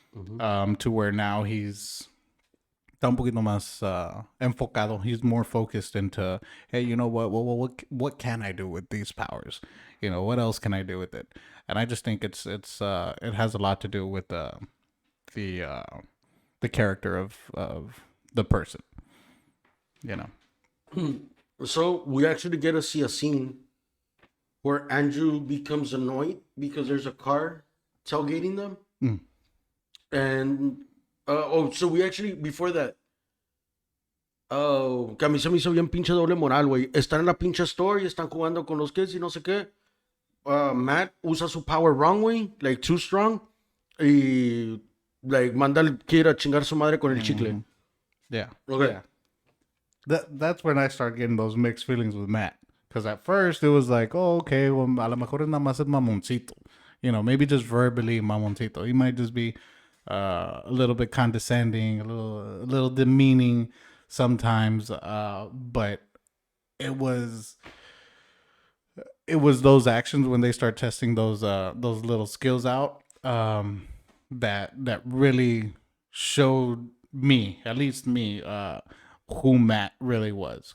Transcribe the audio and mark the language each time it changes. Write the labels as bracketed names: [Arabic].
[English] To where now he's [Spanish] está un poquito más enfocado. [English] He's more focused into, hey, you know what can I do with these powers? You know, what else can I do with it? And I just think it has a lot to do with the character of the person. You know. So we actually get to see a scene where Andrew becomes annoyed because there's a car tailgating them. And so we actually, before that, [Spanish] que a mí se me hizo bien pinche doble moral, güey. Están en la pinche store y están jugando con los kids y no sé qué. Matt usa su power [English] wrong, way, like too strong, [Spanish] y like manda al kid a chingar su madre con el chicle. [English] Yeah. Okay. Yeah. That's when I start getting those mixed feelings with Matt. Because at first it was like, oh, okay, well, [Spanish] a lo mejor es nada más el mamoncito. [English] You know, maybe just verbally mamoncito. He might just be a little bit condescending, a little demeaning sometimes. But it was those actions when they start testing those little skills out that really showed me, at least me, who Matt really was.